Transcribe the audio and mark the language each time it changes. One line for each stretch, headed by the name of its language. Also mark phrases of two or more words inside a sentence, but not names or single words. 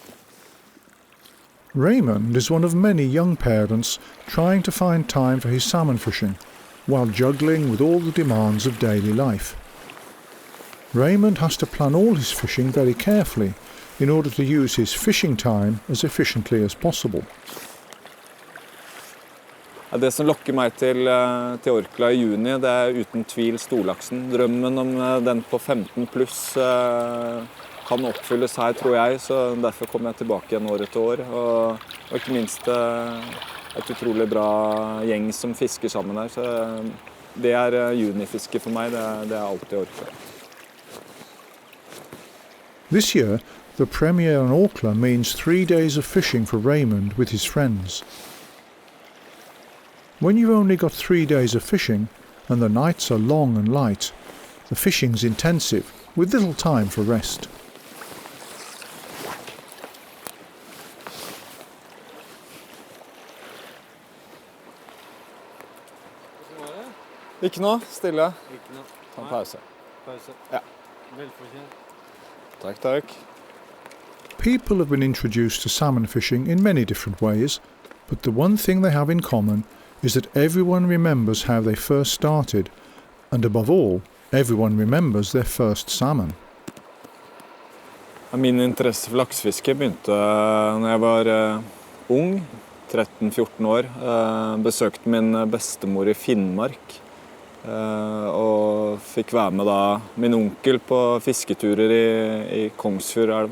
English: Raymond is one of many young parents trying to find time for his salmon fishing while juggling with all the demands of daily life. Raymond has to plan all his fishing very carefully in order to use his fishing time as efficiently as possible.
Norwegian: Det som lokker meg til Orkla I juni, det uten tvil storlaksen. Drømmen om den på 15 pluss kan oppfylles her, tror jeg, så derfor kommer jeg tilbake igjen år etter år. Og ikke minst et utrolig bra gjeng som fisker sammen her. Så det junifiske for meg, det alltid Orkla.
English: This year, the premiere on Orkla means 3 days of fishing for Raymond with his friends. When you've only got 3 days of fishing, and the nights are long and light, the fishing's intensive, with little time for rest.
Norwegian: Ikke noe, stille. Ikke noe. Ta en pause. Pause. Ja. Velfortjent. Takk, takk.
English: People have been introduced to salmon fishing in many different ways, but the one thing they have in common is that everyone remembers how they first started, and above all, everyone remembers their first salmon.
Norwegian: Min interesse for laksefiske begynte når jeg var ung, 13-14 år. Besøkte min bestemor i Finnmark, og fikk være med da min onkel på fisketurer i Kongsfjordelva.